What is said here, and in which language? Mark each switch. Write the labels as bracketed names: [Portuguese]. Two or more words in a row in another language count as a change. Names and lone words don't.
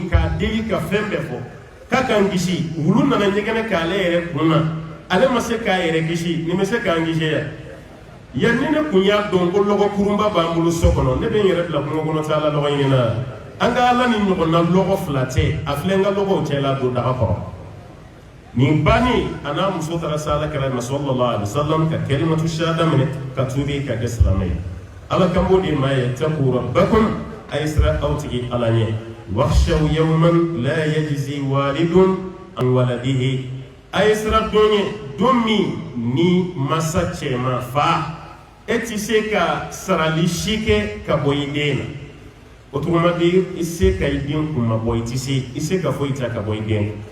[Bambara] k'a deli ka fɛn bɛɛ fɔ k'a k'an kisi wulu nana ɲɛgɛnɛ k'ale yɛrɛ kun na ale ma se k'a yɛrɛ kisi nin bɛ se k'an kisi yan yanni ne kun y'a dɔn ko lɔgɔ kurunba b'an bolo so kɔnɔ ne bɛ n yɛrɛ bila kungo kɔnɔ taa la lɔgɔ ɲini na an ka ala ni ɲɔgɔn na lɔgɔ fila tɛ a filɛ n ka lɔgɔw cɛ la don daga kɔrɔ nin banni a n'a muso taara se ala kɛra ma [Arabic] صلى الله عليه وسلم [Bambara] ka [Arabic] كلمة الشهادة [Bambara] minɛ ka tuubi ka kɛ silamɛ ye ala kan b'o de ma ye [Arabic] اتقوا ربكم [Bambara] a ye sira aw tigi ala ɲɛ [Arabic] واخشوا يوما لا يجزي والد عن ولده [Bambara] a ye sira don ye don min ni masa cɛman fa e ti se ka sarali si kɛ ka bɔ i den na o tuma di i se ka i den kun ma bɔ i se ka foyi ta ka bɔ i den